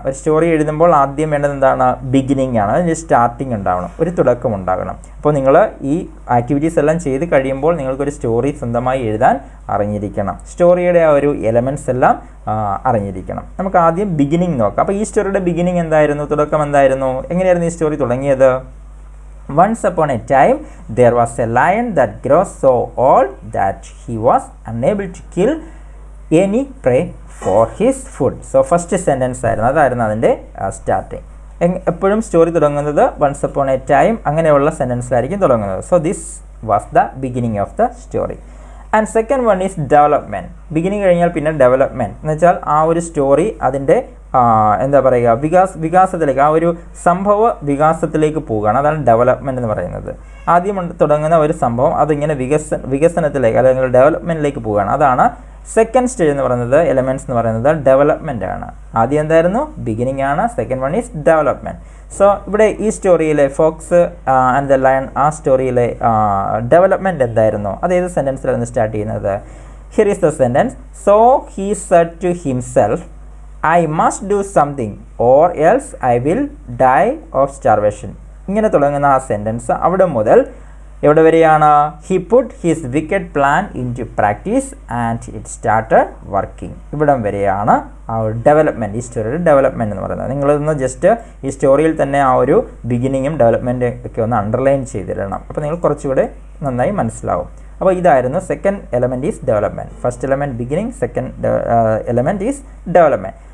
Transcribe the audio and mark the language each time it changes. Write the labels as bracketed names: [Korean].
[Malayalam] ഒരു സ്റ്റോറി എഴുതുമ്പോൾ ആദ്യം വേണ്ടത് എന്താണ്? ബിഗിനിങ് ആണ്. അതിന് സ്റ്റാർട്ടിങ് ഉണ്ടാവണം, ഒരു തുടക്കം ഉണ്ടാകണം. അപ്പോൾ നിങ്ങൾ ഈ ആക്ടിവിറ്റീസ് എല്ലാം ചെയ്ത് കഴിയുമ്പോൾ നിങ്ങൾക്കൊരു സ്റ്റോറി സ്വന്തമായി എഴുതാൻ അറിഞ്ഞിരിക്കണം. സ്റ്റോറിയുടെ ആ ഒരു എലമെൻറ്റ്സ് എല്ലാം അറിഞ്ഞിരിക്കണം. നമുക്ക് ആദ്യം ബിഗിനിങ് നോക്കാം. അപ്പോൾ ഈ സ്റ്റോറിയുടെ ബിഗിനിങ് എന്തായിരുന്നു? തുടക്കം എന്തായിരുന്നു? എങ്ങനെയായിരുന്നു ഈ സ്റ്റോറി തുടങ്ങിയത്? [English] Once upon a time, there was a lion that grew so old that he was unable to kill any prey for his food. [Malayalam] So first sentence ആയിരുന്നു, അതായിരുന്നു അതിൻ്റെ സ്റ്റാർട്ടിങ്. എപ്പോഴും സ്റ്റോറി തുടങ്ങുന്നത് വൺസ് അപ്പോൺ എ ടൈം അങ്ങനെയുള്ള സെൻറ്റൻസിലായിരിക്കും തുടങ്ങുന്നത്. [English] So this was the beginning of the story. And second one is development. [Malayalam] Beginning കഴിഞ്ഞാൽ പിന്നെ development എന്ന് വെച്ചാൽ ആ ഒരു സ്റ്റോറി അതിൻ്റെ എന്താ പറയുക, വികാസത്തിലേക്ക്, ആ ഒരു സംഭവ വികാസത്തിലേക്ക് പോവുകയാണ്. അതാണ് ഡെവലപ്മെൻറ്റ് എന്ന് പറയുന്നത്. ആദ്യം തുടങ്ങുന്ന ഒരു സംഭവം അതിങ്ങനെ വികസനത്തിലേക്ക് അല്ലെങ്കിൽ ഡെവലപ്മെൻറ്റിലേക്ക് പോവുകയാണ്. അതാണ് സെക്കൻഡ് സ്റ്റേജ് എന്ന് പറയുന്നത്. എലമെൻറ്റ്സ് എന്ന് പറയുന്നത് ഡെവലപ്മെൻ്റ് ആണ്. ആദ്യം എന്തായിരുന്നു? ബിഗിനിങ് ആണ്. [English] Second one is development. [Malayalam] So ഇവിടെ ഈ സ്റ്റോറിയിലെ ഫോക്സ് ആൻഡ് ദ ലയൺ, ആ സ്റ്റോറിയിലെ ഡെവലപ്മെൻറ്റ് എന്തായിരുന്നു? അത് ഏത് സെൻറ്റൻസിലായിരുന്നു സ്റ്റാർട്ട് ചെയ്യുന്നത്? [English] Here is the sentence. So he said to himself, I must do something or else I will die of starvation. [Malayalam] ഇങ്ങനെ തുടങ്ങുന്ന ആ സെൻറ്റൻസ് അവിടെ മുതൽ എവിടെ വരെയാണ്? [English] He put his wicked plan into practice and it started working. [Malayalam] ഇവിടം വരെയാണ് ആ ഒരു ഡെവലപ്മെൻറ്റ്, ഈ സ്റ്റോറിയുടെ ഡെവലപ്മെൻറ്റ് എന്ന് പറയുന്നത്. നിങ്ങളൊന്ന് ജസ്റ്റ് ഈ സ്റ്റോറിയിൽ തന്നെ ആ ഒരു ബിഗിനിങ്ങും ഡെവലപ്മെൻറ്റും ഒക്കെ ഒന്ന് അണ്ടർലൈൻ ചെയ്തിടണം. അപ്പോൾ നിങ്ങൾ കുറച്ചുകൂടെ നന്നായി മനസ്സിലാവും. അപ്പോൾ ഇതായിരുന്നു second element is development. [English] First element beginning, second element is development.